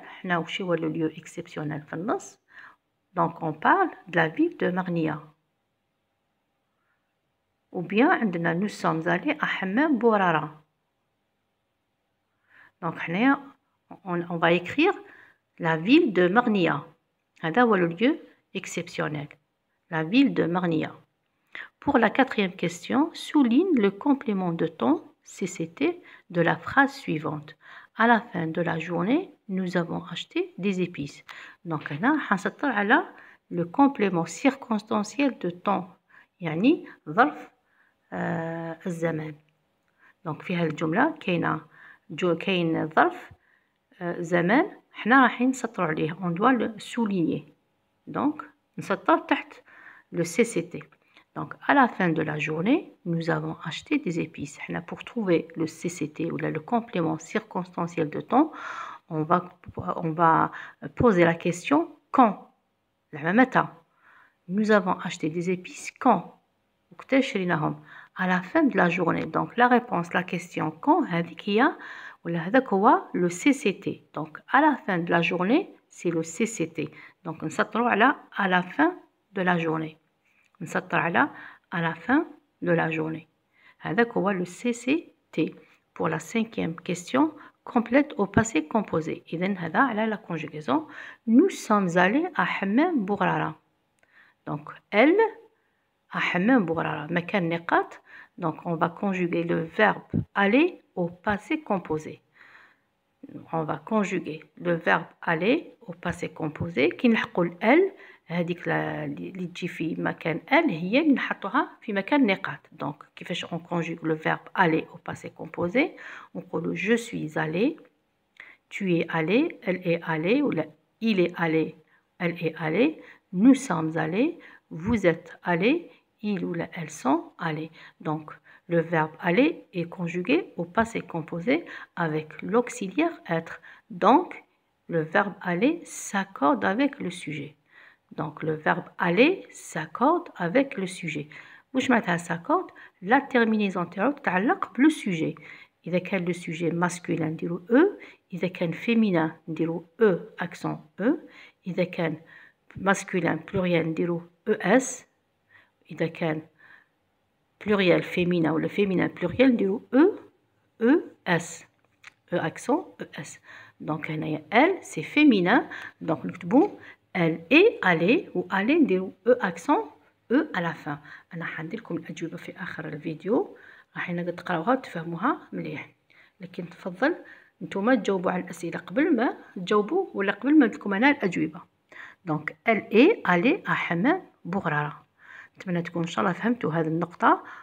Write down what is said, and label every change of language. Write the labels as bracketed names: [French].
[Arabic] حنا وش هو [French] le lieu exceptionnel [Arabic] في النص. [French] Donc on parle de la ville de Marnia. Ou bien [Arabic] عندنا [French] nous sommes allés à حمام بورارا. Donc [Arabic] حنايا [French] on va écrire la ville de Marnia. [Arabic] هذا هو [French] le lieu exceptionnel. La ville de Marnia. Pour la quatrième question, souligne le complément de temps CCT de la phrase suivante. À la fin de la journée, nous avons acheté des épices. Donc [Arabic] هنا حنسطر على [French] le complément circonstanciel de temps. [Arabic] يعني ظرف الزمان. دونك في هذه الجملة كاين ظرف زمان حنا رايحين نسطروا عليه [French] on doit le souligner. Donc [Arabic] نسطر تحت [French] le CCT. Donc à la fin de la journée nous avons acheté des épices. [Arabic] حنا [French] pour trouver le CCT ou le complément circonstanciel de temps on va poser la question quand. [Arabic] متى. [French] Nous avons acheté des épices quand. [Arabic] وقتاش شريناهم. [French] À la fin de la journée. Donc la réponse la question quand [Arabic] هذيك هي ولا هذاك هو [French] le CCT. Donc à la fin de la journée c'est le CCT. Donc [Arabic] نسطروا على [French] à la fin de la journée. [Arabic] نسطر على [French] à la fin de la journée. [Arabic] هذاك هو [French] le CCT. Pour la cinquième question, complète au passé composé. [Arabic] إذن هذا على [French] la conjugaison. Nous sommes allés à حمام بوغرارة. Donc elle à حمام بوغرارة. [Arabic] مكان نقاط. [French] Donc on va conjuguer le verbe aller au passé composé. On va conjuguer le verbe aller au passé composé. [Arabic] كي نلحقوا ال هذيك اللي تجي في مكان ال هي اللي نحطوها في مكان نقاط. [French] Donc [Arabic] كيفاش [French] on conjugue le verbe aller au passé composé. [Arabic] نقولوا [French] je suis allé, tu es allé, elle est allée, ou il est allé, elle est allée, nous sommes allés, vous êtes allés, ils ou elles sont allés. Donc le verbe aller est conjugué au passé composé avec l'auxiliaire être. Donc le verbe aller s'accorde avec le sujet. Donc le verbe aller s'accorde avec le sujet. [Arabic] واش معناتها [French] s'accorde? La terminaison [Arabic] تاعو تتعلق بلو [French] sujet. [Arabic] إذا كان [French] le sujet masculin [Arabic] نديرو [French] e, إذا كان féminin نديرو e accent e, إذا كان masculin pluriel نديرو es, إذا كان pluriel féminin ou le féminin pluriel نديرو es, e accent es. Donc [Arabic] هنايا [French] elle c'est féminin, donc [Arabic] نكتبو [French] elle est allée ou allée [Arabic] نديرو [French] e accent e à la fin. [Arabic] أنا حندير لكم الأجوبة في آخر الفيديو راح تقراوها وتفهموها مليح. لكن تفضل نتوما تجاوبوا على الأسئلة قبل ما تجاوبوا ولا قبل ما ندير أنا الأجوبة. [French] دونك elle est allée à حمام بوغرارة. [Arabic] نتمنى تكون إن شاء الله فهمتوا هذه النقطة.